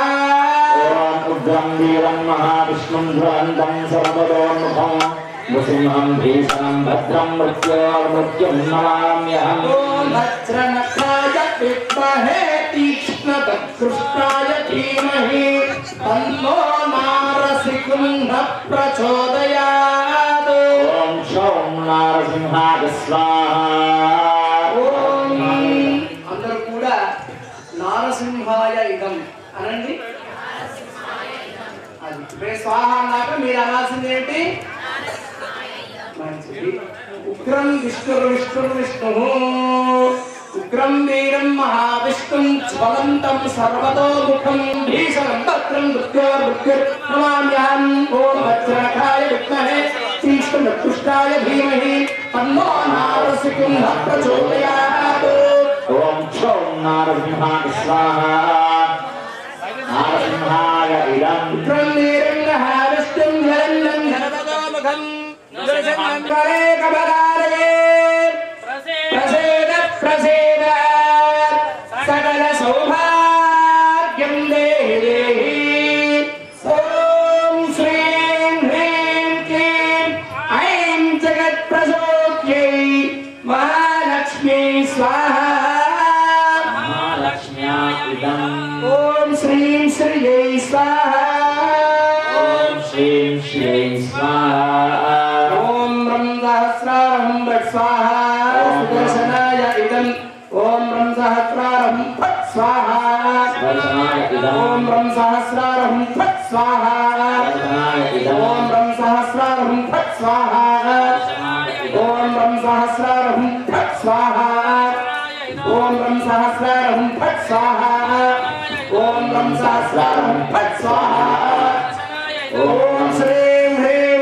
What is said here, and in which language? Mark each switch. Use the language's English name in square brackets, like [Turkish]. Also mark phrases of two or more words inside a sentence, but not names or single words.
[Sanskrit] उग्रं वीरं महाविष्णुं ध्वरन्तं सर्वतोमुखं नृसिंहं भीषणं भद्रं मृत्युं नमाम्यहम् ॐ वज्रनखाय विद्महे तीक्ष्णदंष्ट्राय धीमहि तन्नो नारसिंहः प्रचोदयात् ॐ शौं नारसिंहाय स्वाहा [Telugu] ఓం అందరూ కూడా [Sanskrit] నారసింహాయ ఇదం [Telugu] అనండి అది ఇప్పుడు స్వాహ అన్నాక మీరు అనాల్సింది ఏంటి [Sanskrit] మంచిది ఉగ్రం విష్ణు ఉగ్రం వీరం మహావిష్ణుం జ్వలంతం సర్వతోముఖం భీషణం భద్రం మృత్యుర్నమామ్యహం ఓం వజ్రనఖాయ విద్మహే తీక్ష్ణదంష్టాయ ధీమహి తన్నో నారసింహः ప్రచోదయాత్ ॐ शौं नारसिंहाय स्वाहा नारसिंहाय इदम् ఉగ్రం వీరం మహావిష్ణుం జ్వలంతం సర్వతోముఖం నృసింహం కబలాలయే ప్రసేద ప్రసేద సకల సౌభాగ్యం దేహి ఓం శ్రీం హ్రీం క్లీం ఐం జగత్ ప్రసోద్యై మహాలక్ష్మీ స్వాహా महालक्ष्म्या इदम् ఓం శ్రీం శ్రీయై స్వాహా ॐ श्रीं श्रीं स्वाहा ఓం రం సహస్రారం భట్ స్వాహా సుదర్శనాయ ఇదం ఓం రం సహస్రారం భట్ స్వాహా दर्शनाय इदम् ఓం రం సహస్రారం భట్ స్వాహా दर्शनाय इदम् ఓం రం సహస్రారం భట్ స్వాహా ఓం రం సహస్రారం భట్ స్వాహా ఓం రం సహస్రారం భట్ స్వాహా ఓం రం సహస్రారం భట్ స్వాహా ఓం శ్రీం హ్రీం